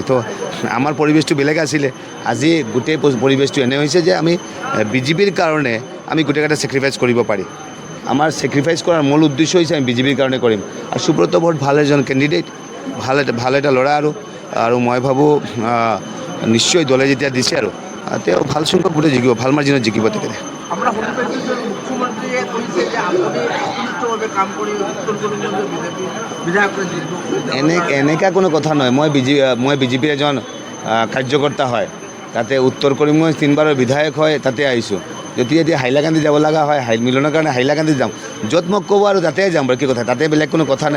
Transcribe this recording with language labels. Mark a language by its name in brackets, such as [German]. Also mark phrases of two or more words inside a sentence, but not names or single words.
[Assamese] তো আমাৰ পৰিৱেশটো বেলেগ আছিলে, আজি গোটেই পৰিৱেশটো এনে হৈছে যে আমি বিজেপিৰ কাৰণে আমি গোটেইকেইটা ছেক্ৰিফাইচ কৰিব পাৰি। আমাৰ ছেক্ৰিফাইচ কৰাৰ মূল উদ্দেশ্য হৈছে আমি বিজেপিৰ কাৰণে কৰিম। আৰু সুব্রত বর ভাল এজন কেণ্ডিডেট, ভাল এটা ল'ৰা। আৰু মই ভাবোঁ নিশ্চয় দলে যেতিয়া দিছে আৰু তেওঁ ভাল সংখ্যক ভোটে জিকিব, ভাল মাৰ্জিনত জিকিব তেখেতে। [Bangla] আমরা শুনতে পেয়েছি যে মুখ্যমন্ত্রী বলছে যে আপনি কাম কৰি উত্তৰ করিমগঞ্জের বিজেপি বিধায়করা জিতব [Assamese] এনেকা কোনো কথা নহয়। মই বিজেপিৰ এজন কাৰ্যকৰ্তা হয়, তাতে উত্তৰ কৰিমগঞ্জ 3বাৰৰ বিধায়ক হয়, তাতে আহিছোঁ। যদি হাইলাকান্দি যাব লগা হয়, মিলনৰ কাৰণে হাইলাকান্দি যাম, য'ত মোক ক'ব আৰু তাতে যাম, বাকী কথা তাতে বেলেগ কোনো কথা নাই।